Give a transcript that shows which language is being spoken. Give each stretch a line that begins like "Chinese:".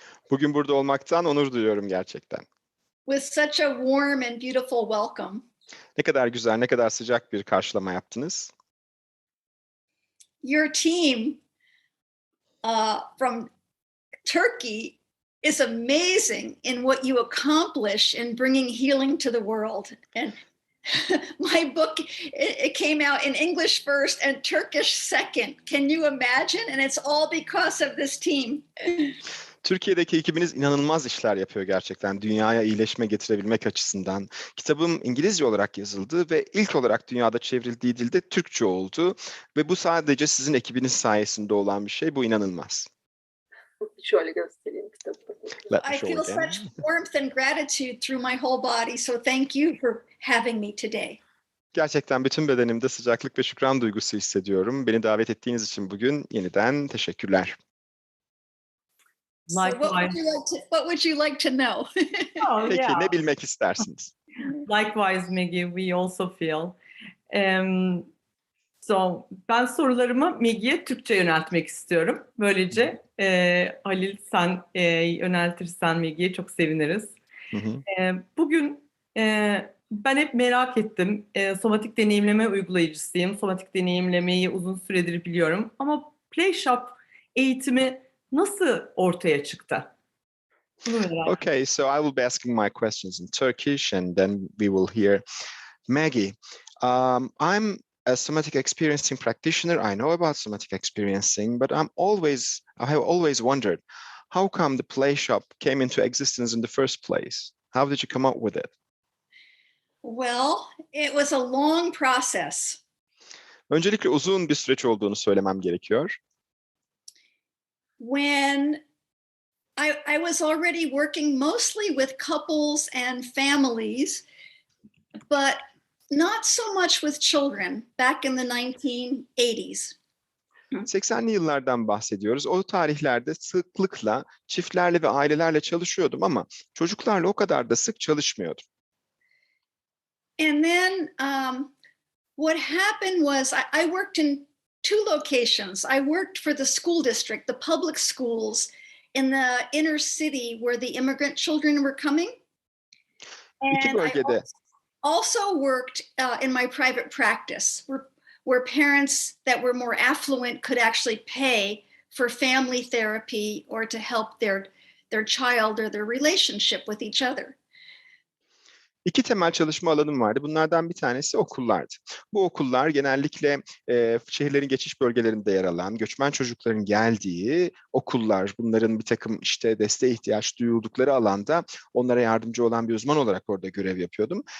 Turkish: bugün burada olmaktan onur duyuyorum gerçekten.
English: with such a warm and beautiful welcome.
Turkish: Ne kadar güzel, ne kadar sıcak bir karşılama yaptınız.
English: Your team from Turkey is amazing in what you accomplish in bringing healing to the world. And my book, it came out in English first and Turkish second. Can you imagine? And it's all because of this team.
Turkish: Türkiye'deki ekibiniz inanılmaz işler yapıyor gerçekten. Dünyaya iyileşme getirebilmek açısından. Kitabım İngilizce olarak yazıldı ve ilk olarak dünyada çevrildiği dilde Türkçe oldu. Ve bu sadece sizin ekibiniz sayesinde olan bir şey. Bu inanılmaz. Şöyle göstereyim kitabı.
English: Let me I show feel again. such warmth and gratitude through my whole body. So thank you for having me today. Gerçekten bütün bedenimde sıcaklık ve şükran duygusu hissediyorum. Beni davet ettiğiniz için bugün yeniden teşekkürler. So what would you like to know? Oh,
Turkish: Peki
English: yeah.
Turkish: ne bilmek istersiniz?
English: Likewise, Maggie, we also feel.
Turkish: So, ben sorularımı Maggie'ye Türkçe yöneltmek istiyorum. Böylece Halil sen yöneltirsen Maggie'ye çok seviniriz. Hı hı. Bugün ben hep merak ettim. Somatik deneyimleme uygulayıcısıyım. Somatik deneyimlemeyi uzun süredir biliyorum. Ama Playshop eğitimi nasıl ortaya çıktı? Bunu merak ettim.
English: Okay, so I will be asking my questions in Turkish and then we will hear Maggie. I'm a somatic experiencing practitioner. I know about somatic experiencing, but I have always wondered, how come the Playshop came into existence in the first place? How did you come up with it? Well, it was a long process.
Turkish: Öncelikle uzun bir süreç olduğunu söylemem gerekiyor.
English: When I was already working mostly with couples and families, but not so much with children back in the 1980s.
Turkish: 80'li yıllardan bahsediyoruz. O tarihlerde sıklıkla çiftlerle ve ailelerle çalışıyordum ama çocuklarla o kadar da sık çalışmıyordum.
English: And then what happened was I worked in two locations. I worked for the school district, the public schools in the inner city where the immigrant children were coming.
Turkish: İki
English: And I
Turkish: bölgede
English: also worked in my private practice where parents that were more affluent could actually pay for family therapy or to help their child or their relationship with each other.
Turkish: İki temel çalışma alanım vardı. Bunlardan bir tanesi okullardı. Bu okullar genellikle şehirlerin geçiş bölgelerinde yer alan, göçmen çocukların geldiği okullar. Bunların bir takım işte desteğe ihtiyaç duyuldukları alanda onlara yardımcı olan bir uzman olarak orada görev yapıyordum.